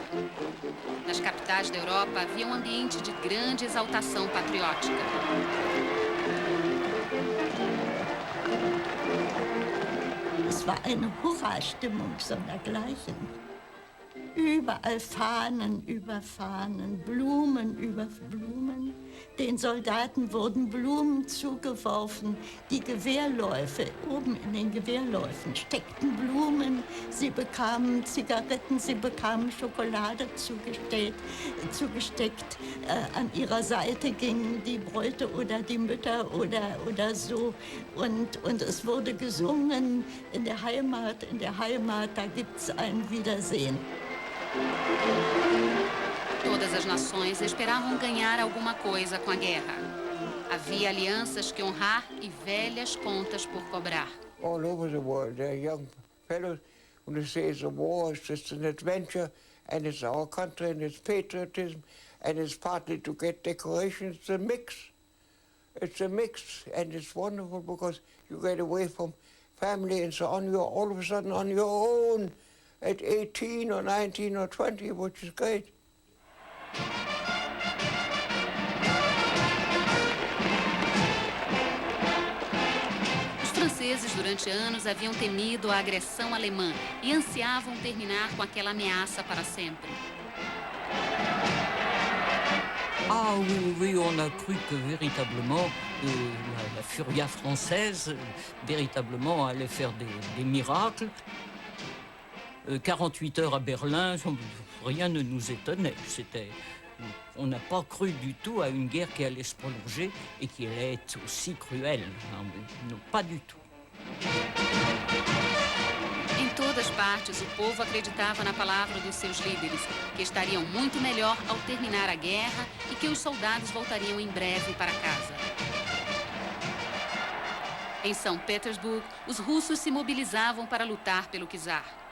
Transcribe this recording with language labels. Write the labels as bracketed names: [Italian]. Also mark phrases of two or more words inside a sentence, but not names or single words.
[Portuguese] Nas capitais da Europa havia um ambiente de grande exaltação patriótica. [German] Es war eine Hurra-Stimmung sondergleichen. Überall Fahnen über Fahnen, Blumen über Blumen. Den Soldaten wurden Blumen zugeworfen. Die Gewehrläufe, oben in den Gewehrläufen steckten Blumen. Sie bekamen Zigaretten, sie bekamen Schokolade zugesteckt. An ihrer Seite gingen die Bräute oder die Mütter oder so. Und es wurde gesungen in der Heimat, da gibt's ein Wiedersehen. [Portuguese] Todas as nações esperavam ganhar alguma coisa com a guerra. Havia alianças que honrar e velhas contas por cobrar. [English] All over the world, there are young fellows who say the war is just an adventure, and it's our country, and it's patriotism, and it's partly to get decorations. It's a mix. It's a mix, and it's wonderful because you get away from family and so on. You're all of a sudden on your own at 18 or 19 or 20, which is great. [Portuguese] Os franceses, durante anos, haviam temido a agressão alemã e ansiavam terminar com aquela ameaça para sempre. [French] Ah oui, oui, on a cru que véritablement la furia française, véritablement, allait faire des miracles. 48 heures à Berlin, rien ne nous étonnait. On n'a pas cru du tout à une guerre qui allait se prolonger et qui allait être aussi cruelle. Non, pas du tout. [Portuguese] Em todas partes, o povo acreditava na palavra dos seus líderes, que estariam muito melhor ao terminar a guerra e que os soldados voltariam em breve para casa. Em São Petersburgo, os russos se mobilizavam para lutar pelo czar.